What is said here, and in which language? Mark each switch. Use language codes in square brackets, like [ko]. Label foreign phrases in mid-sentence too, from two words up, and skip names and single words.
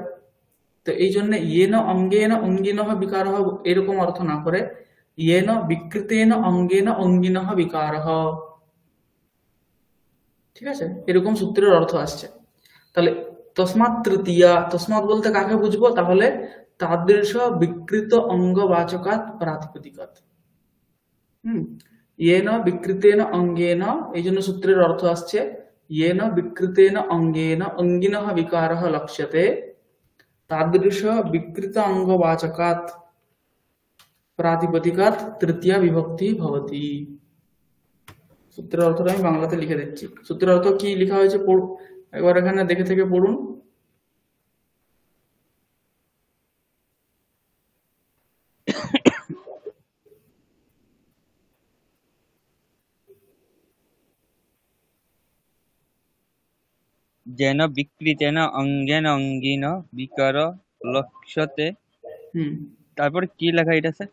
[bn] তো এই জন্য [sa] येन অঙ্গেন অঙ্গিনঃ বিকারঃ [bn] এরকম অর্থ না করে [sa] येन বিকৃতেন অঙ্গেন অঙ্গিনঃ বিকারঃ। [bn] ঠিক আছে, এরকম সূত্রের অর্থ আসছে। তাহলে [sa] তসমাৎ তৃতীয়া, [bn] তসমাৎ বলতে কাকে বুঝবো? [sa] তাহলে তাদৃশ বিকৃত অঙ্গবাচকাৎ প্রাতিপদিকাৎ। येन विकृतेन अंगेन, [bn] এই জন্য সূত্রের অর্থ আসছে [sa] येन विकृतेन अंगेन अंगिनः विकारः लक्ष्यते तादृश विकृत अंगवाचकात् प्रातिपदिकात् तृतीया विभक्ति भवति। [bn] সূত্রের অর্থটা আমি বাংলাতে লিখে দিচ্ছি। সূত্রের অর্থ কি লেখা হয়েছে একবার এখানে দেখে থেকে পড়ুন। [sa] যেন বিকৃতেন অঙ্গেন অঙ্গিন বিকার লক্ষ্যতে, [bn] তারপর কি লেখা এটা স্যার?